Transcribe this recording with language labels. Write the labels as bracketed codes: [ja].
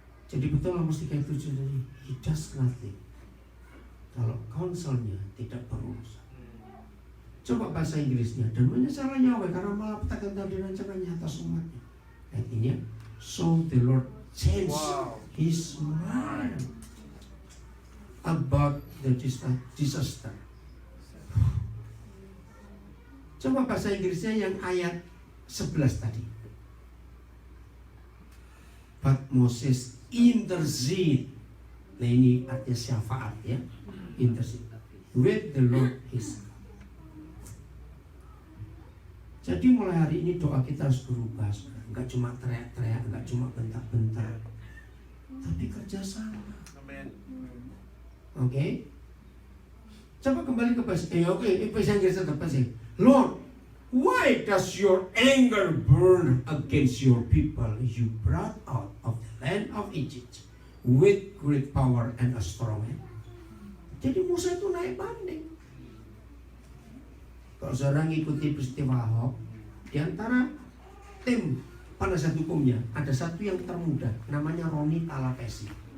[id] Jadi betul lah mesti kayak itu jadi [en] he does nothing [id] kalau konselnya tidak berurusan. Coba bahasa Inggrisnya, dan menyesal Yahweh karena malapetaka dan rencananya atas umatnya. [en] Artinya, so the Lord changed Wow. his mind about the disaster. [id] Coba bahasa Inggrisnya yang ayat 11 tadi. [en] But Moses intercede. [id] Nah ini artinya syafaat ya. [en] Intercede with the Lord his God. [id] Jadi mulai hari ini doa kita harus berubah. Enggak cuma teriak-teriak, enggak cuma bentak-bentak, tapi kerjasama. Amin. Oke? Coba kembali ke bahasa bahasa Inggris tetap sih. [en] Lord, why does your anger burn against your people you brought out of the land of Egypt with great power and a strong hand? [id] Jadi Musa itu naik banding. Kalau seorang ikuti peristiwa Ahok, di antara tim penasihat hukumnya ada satu yang termuda, namanya Roni Talapesi.